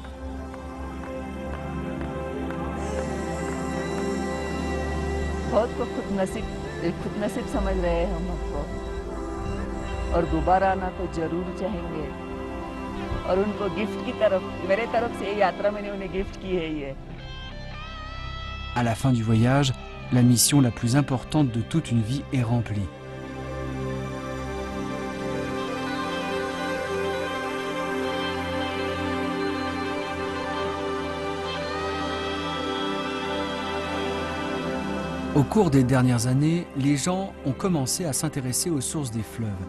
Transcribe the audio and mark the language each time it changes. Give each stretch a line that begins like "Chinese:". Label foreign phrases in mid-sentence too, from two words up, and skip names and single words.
Hindi: बहुत को खुद नसीब समझ रहे हैं हम आपको और दोबारा आना तो जरूर चाहेंगे और उनको गिफ्ट की तरफ मेरे तरफ से ये यात्रा मैंने उन्हें गिफ्ट की है ये.
French: À la fin du voyage, la mission la plus importante de toute une vie est remplie. Au cours des dernières années, les gens ont commencé à s'intéresser aux sources des fleuves.